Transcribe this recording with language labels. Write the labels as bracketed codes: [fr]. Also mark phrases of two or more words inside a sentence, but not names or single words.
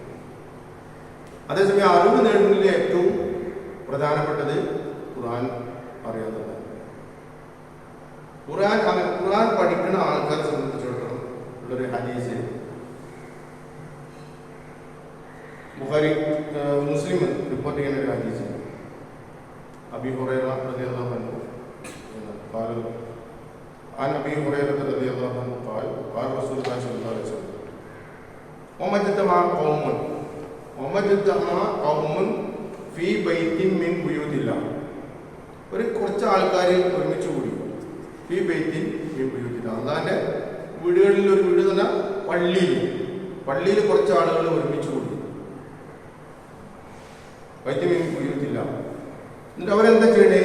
[ml] അതേസമയം അറിവ് നേടുന്നതിൽ ഏറ്റവും പ്രധാനപ്പെട്ടത് ഖുർആൻ അറിയാത്തതാണ്. ഖുർആൻ പഠിക്കുന്ന ആൾക്കാരെ സംബന്ധിച്ചിടത്തോളം ഉള്ളൊരു ഹദീസ് ബുഖാരി മുസ്ലിം റിപ്പോർട്ട് ചെയ്യുന്ന ഒരു ഹദീസ്, [ar] അബീ ഹുറൈറ رضي الله عنه قال عن ابي هريره رضي الله عنه قال قال رسول الله صلى الله عليه وسلم وما اجتمع قوم في بيت من بيوت الله, [ml] ഒരു കുറച്ച് ആൾക്കാർ ഒരുമിച്ച് കൂടി [ar] في بيت من بيوت الله, [ml] അല്ലാഹുവിന്റെ വീടുകളിൽ ഒരു വീട് എന്ന് പറഞ്ഞാൽ പള്ളിയിൽ കുറച്ച് ആളുകൾ ഒരുമിച്ച് കൂടി [ar] بيت من بيوت الله. [ml] എന്നിട്ട് അവരെന്താ ചെയ്യണേ?